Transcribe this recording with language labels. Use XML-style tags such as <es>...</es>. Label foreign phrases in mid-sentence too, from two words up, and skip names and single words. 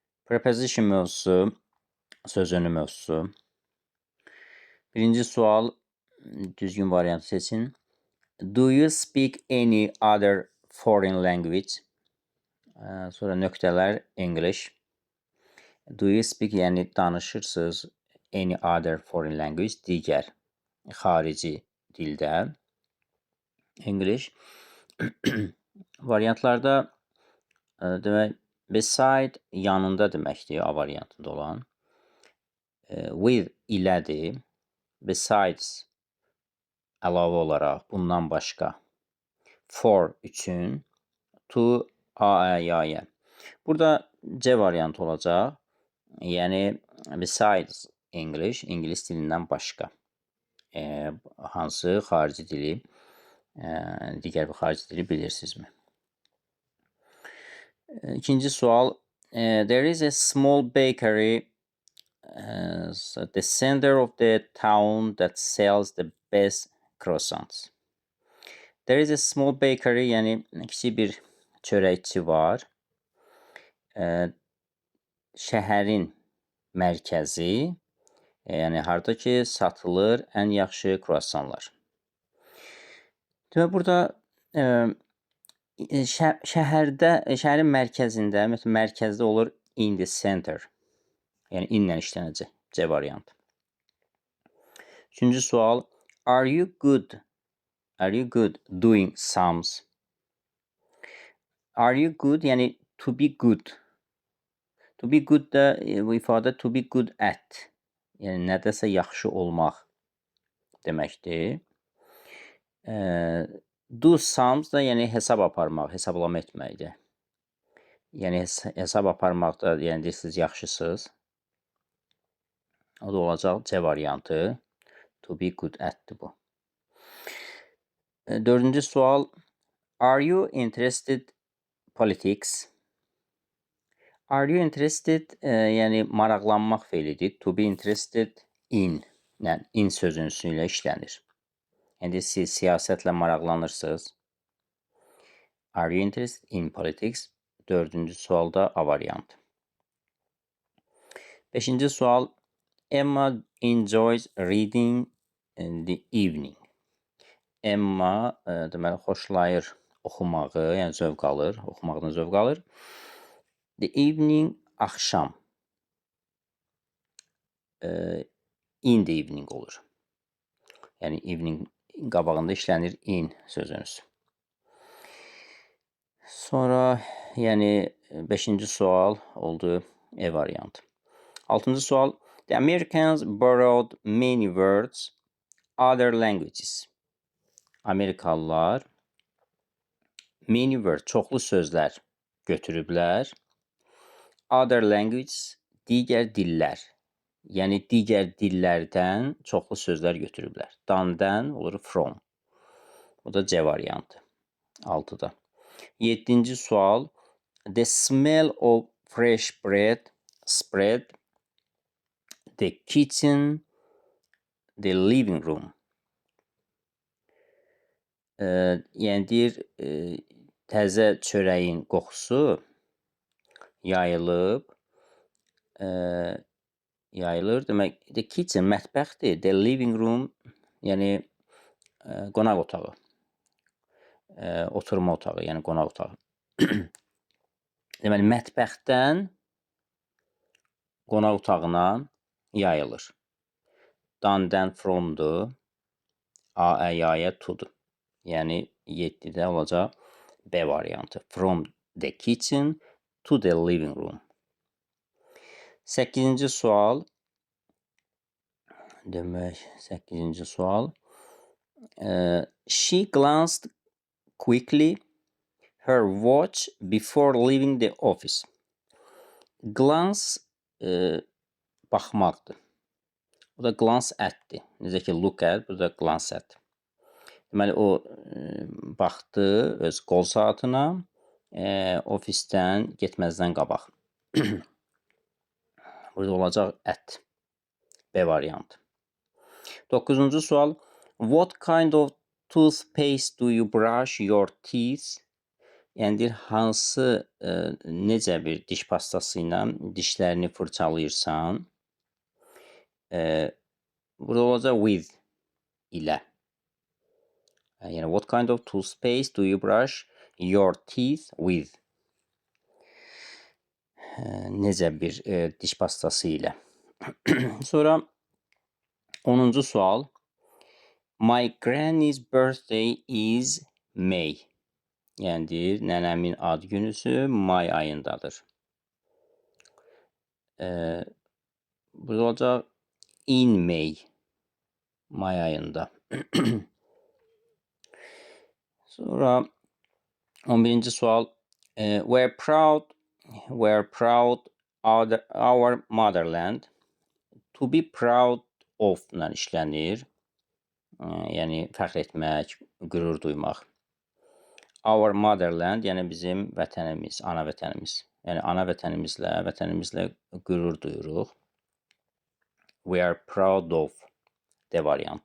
<az>Preposition mövzusu, söz önü mövzusu. Birinci sual, düzgün variantı seçin.</az> <en>Do you speak any other foreign language?</en> <az>Sonra nöqtələr English.</az> <en>Do you speak,</en> <az>yəni danışırsınız</az> <en>any other foreign language,</en> <az>digər xarici dildə. English. Variantlarda demək, beside yanında deməkdir, A variantında olan. With ilədir. Besides əlavə olaraq, bundan başqa. For üçün. To A-ə-ya-yə. Burada C variantı olacaq. Yəni</az> <en>besides English,</en> <az>İngilis dilindən başqa. Hansı xarici dili, digər bir xarici dili bilirsinizmi? İkinci sual.</az> <en>There is a small bakery at the center of the town that sells the best croissants. There is a small bakery,</en> <az>yəni kiçik bir çörəkçi var. Şəhərin mərkəzi, yəni harda ki satılır ən yaxşı kruasanlar. Demək, burada şəhərin mərkəzində, məsələn, mərkəzdə olur</az> <en>in the center.</en> <az>Yəni inlə işlənəcək. C variantı. Üçüncü sual.</az> <en>Are you good doing sums? Are you good, yəni to be good. To be good</en> <az>da bu ifadə</az> <en>to be good at.</en> <az>Yəni nədəsə yaxşı olmaq deməkdir.</az> <en>Do sums</en> <az>da yəni hesab aparmaq, hesablama etməkdir. Yəni hesab aparmaqda, yəni deyirsiniz yaxşısınız. O da olacaq C variantı.</az> <en>To be good at'dir bu.</en> <az>Dördüncü sual.</az> <en>Are you interested politics? Are you interested,</en> <az>yəni maraqlanmaq feilidir.</az> <en>To be interested in,</en> <az>yəni in sözünüsü ilə işlənir. Yəni siz siyasətlə maraqlanırsınız.</az> <en>Are you interested in politics?</en> <az>Dördüncü sualda A variantı. Beşinci sual.</az> <en>Emma enjoys reading in the evening.</en> <az>Emma deməli xoşlayır oxumağı, yəni zövq alır, oxumaqdan zövq alır.</az> <en>The evening, axşam. In the evening olur.</en> <az>Yəni evening qabağında işlənir in sözünüz. Sonra, yəni 5-ci sual oldu E variantı. 6-cı sual.</az> <en>The Americans borrowed many words other languages. Amerikalılar many words,</en> <az>çoxlu sözlər götürüblər.</az> <en>Other languages,</en> <az>digər dillər. Yəni digər dillərdən çoxlu sözlər götürüblər. Dandan olur from. Bu da C variantı. 6-da. 7-ci sual.</az> <en>The smell of fresh bread spread the kitchen, the living room.</en> <az>Yəni deyir, təzə çörəyin qoxusu yayılır. Demək,</az> <en>the kitchen, mətbəxdir. The living room,</en> <az>yəni qonaq otağı. Oturma otağı, yəni qonaq otağı. Deməli, mətbəxdən qonaq otağına yayılır. Dandan fromdur. A-ə-ya-yə to'dur. Yəni 7-də olacaq B variantı.</az> <en>From the kitchen to the living room.</en> <az>8-ci sual. Demək, 8-ci sual.</az> <en>She glanced quickly her watch before leaving the office.</en> <az>Glance baxmaqdır. Bu da</az> <en>glance at'dir.</en> <az>Necə ki</az> <en>look at,</en> <az>bu da</az> <en>glance at.</en> <az>Deməli, o baxdı öz qol saatına ofisdən getməzdən qabaq. Burada olacaq at. B variantı. 9-cu sual.</az> <en>What kind of toothpaste do you brush your teeth</en> <az>Yəni deyir, hansı, necə bir diş pastası ilə dişlərini fırçalayırsan, burada olacaq with ilə. Yəni,</az> <en>what kind of toothpaste do you brush your teeth with?</en> <az>Necə bir diş pastası ilə. Sonra 10-cu sual.</az> <en>My granny's birthday is May.</en> <az>Yəni deyir, nənəmin ad günüsü may ayındadır. Burada olacaq</az> <en>in May.</en> <az>May ayında. Sonra 11-ci sual.</az> <en>We're proud our motherland. To be proud of-la işlənir.</en> <az>Yəni fəxr etmək, qürur duymaq.</az> <en>Our motherland,</en> <az>yəni bizim vətənimiz, ana vətənimiz. Yəni ana vətənimizlə qürur duyuruq.</az> <en>We are proud of</en> <az>D variantı.</az>